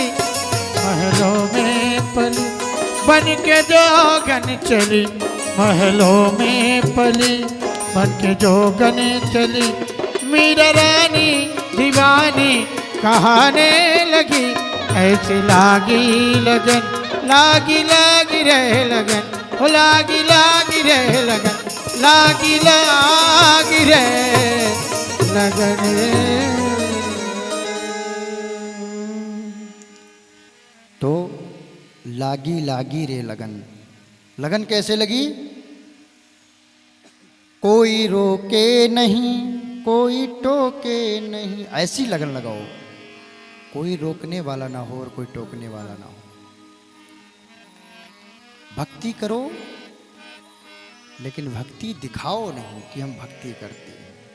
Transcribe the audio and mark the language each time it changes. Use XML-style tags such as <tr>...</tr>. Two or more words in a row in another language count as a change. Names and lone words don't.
<hi>महलों में पली बन के जोगन चली, महलों में पली बन के जोगन चली, मीरा रानी दीवानी कहाने लगी। ऐसी लागी लगन, लागी लागी रहे लगन, हो लागी लागी रहे लगन, लागी लागी रहे लगन। तो लागी लागी रे लगन, लगन कैसे लगी? कोई रोके नहीं, कोई टोके नहीं, ऐसी लगन लगाओ, कोई रोकने वाला ना हो और कोई टोकने वाला ना हो। भक्ति करो लेकिन भक्ति दिखाओ नहीं कि हम भक्ति करते हैं।</hi>